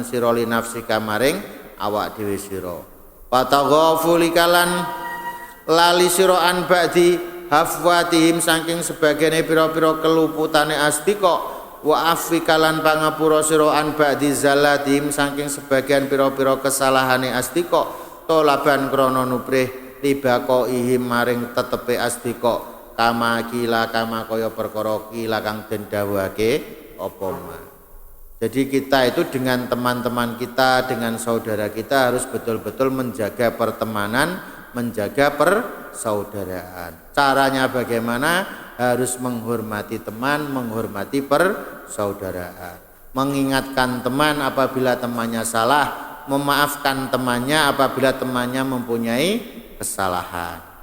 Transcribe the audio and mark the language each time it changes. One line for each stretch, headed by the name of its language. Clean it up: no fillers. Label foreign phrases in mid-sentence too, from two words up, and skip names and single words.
Javanese: sira
Arabic: لنفسك
Javanese: maring awak dhewe sira,
Arabic: وتغافلك
Javanese: lan lali sira
Arabic: عن بعض هفواتهم
Javanese: saking sebagiane pira-pira keluputane asdiqa,
Arabic: وعفوك
Javanese: lan pangapura sira
Arabic: عن بعض زلاتهم
Javanese: saking sebagian pira-pira kesalahane asdiqa, tolaban krana nuprih libaqaihim maring tetepe asdiqa,
Arabic: كما قيل
Javanese: kama kaya perkara kila kang den dawuhake apa ma.
Indonesian: Jadi kita itu dengan teman-teman kita, dengan saudara kita harus betul-betul menjaga pertemanan, menjaga persaudaraan. Caranya bagaimana? Harus menghormati teman, menghormati persaudaraan, mengingatkan teman apabila temannya salah, memaafkan temannya apabila temannya mempunyai kesalahan.